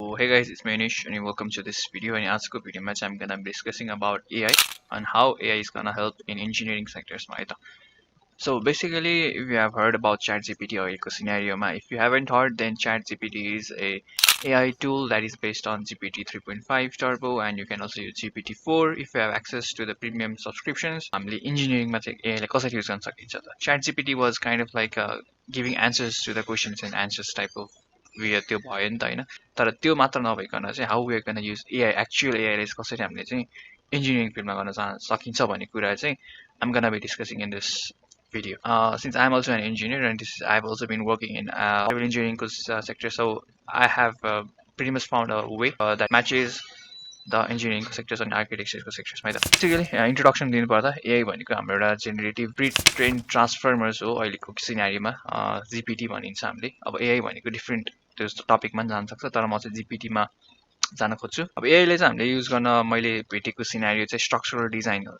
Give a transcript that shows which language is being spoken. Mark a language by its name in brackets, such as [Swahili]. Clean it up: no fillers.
[English] Hey guys, it's Aenish and welcome to this video. And [Nepali] आजको भिडियोमा चाहिँ [English] I'm gonna be discussing about AI and how AI is gonna help in engineering sectors [Nepali] मा है त. [English] So basically, if you have heard about ChatGPT अहिलेको scenario मा, if you haven't heard, then ChatGPT is a AI tool that is based on GPT 3.5 Turbo, and you can also use GPT-4 if you have access to the premium subscriptions. [Nepali] हामीले engineering मा चाहिँ AI लाई कसरी use गर्न सकिन्छ त. [English] ChatGPT was kind of like giving answers to the questions and answers type of way [Nepali] त्यो भयो नि त हैन. तर त्यो मात्र नभइकन चाहिँ [English] how we are gonna use AI actual [Nepali] AI लाई कसरी हामीले चाहिँ इन्जिनियरिङ फिल्डमा गर्न सकिन्छ भन्ने कुरा चाहिँ [English] I'm gonna be discussing in this video. Since I'm also an engineer and I've also been working in civil engineering sector, so I have pretty much found a way that matches the engineering sectors and architecture sectors. [Nepali] Basically, introduction दिनुपर्दा AI भनेको हाम्रो एउटा generative pre train ट्रान्सफर्मर्स हो अहिलेको सिनारीमा. GPT भनिन्छ हामीले. अब AI भनेको different त्यो टपिकमा जान सक्छ, तर म चाहिँ जीपीटीमा जान खोज्छु. अब एआईले चाहिँ हामीले युज गर्न मैले भेटेको सिनारियो चाहिँ स्ट्रक्चरल डिजाइन हो.